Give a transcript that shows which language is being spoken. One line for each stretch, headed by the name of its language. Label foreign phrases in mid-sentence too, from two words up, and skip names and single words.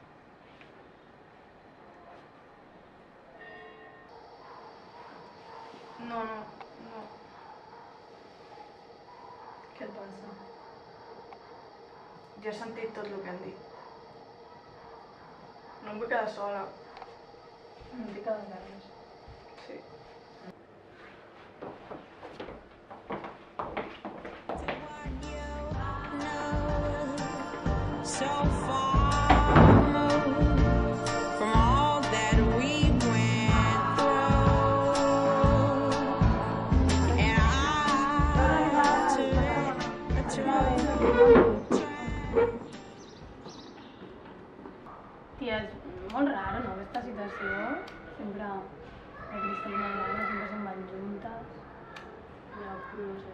Catalan: No. Què et passa? Jo he sentit tot el que han dit. No em vull quedar sola. Em dic a les nervis. Sí.
English: So far removed from all that we went through, and I
Catalan: Tia, és molt raro, no, aquesta situació. Sempre la Cristina i l'Anna sempre se'n van juntes. Ja, no sé.